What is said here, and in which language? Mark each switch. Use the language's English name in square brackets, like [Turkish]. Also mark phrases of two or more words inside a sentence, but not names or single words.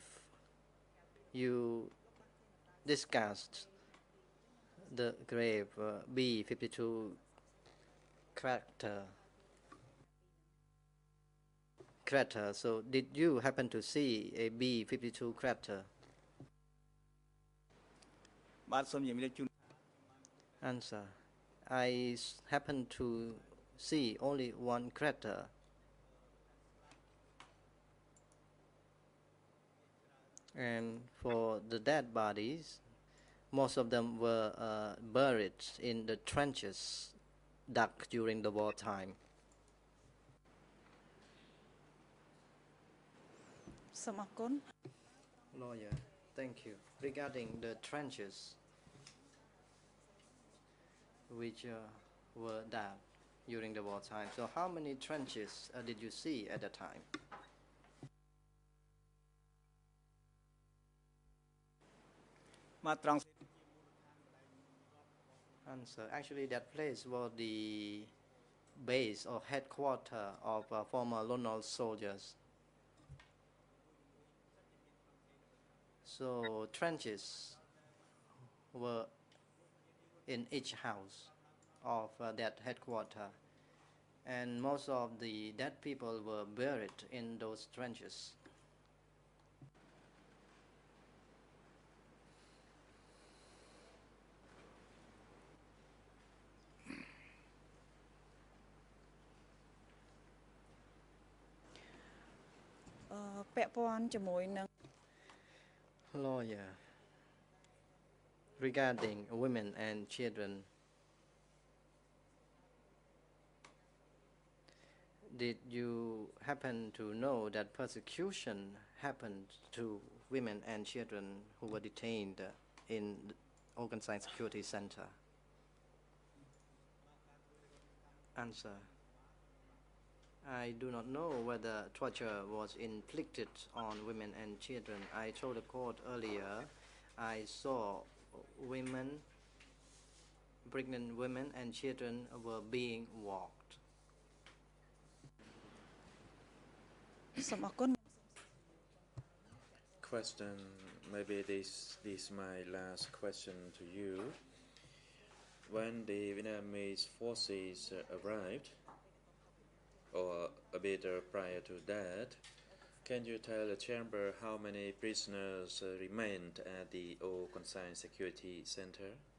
[English] You discussed the grave B52 crater. So did you happen to see a B52 crater? [Khmer] បាទសូមជំរាបជូន [English] Answer. I happened to see only one crater. And for the dead bodies, most of them were buried in the trenches dug during the wartime. [Khmer] សូមអរគុណ [English] Lawyer, thank you. Regarding the trenches which were dug during the wartime, so how many trenches did you see at the time? [Khmer] បាទត្រង់ [English] Answer. Actually, that place was the base or headquarter of former Lone Wolf soldiers. So trenches were in each house of that headquarter, and most of the dead people were buried in those trenches. [Khmer] Uh, ពាក់ព័ន្ធជាមួយនឹង [English] Lawyer, regarding women and children, did you happen to know that persecution happened to women and children who were detained in the Organized Security Center? Answer. I do not know whether torture was inflicted on women and children. I told the court earlier I saw women, pregnant women and children were being walked. [Khmer] សូមអរគុណ [English] Question, maybe this is my last question to you. When the Vietnamese forces arrived, or a bit prior to that, can you tell the chamber how many prisoners remained at the Au Consign Security Center?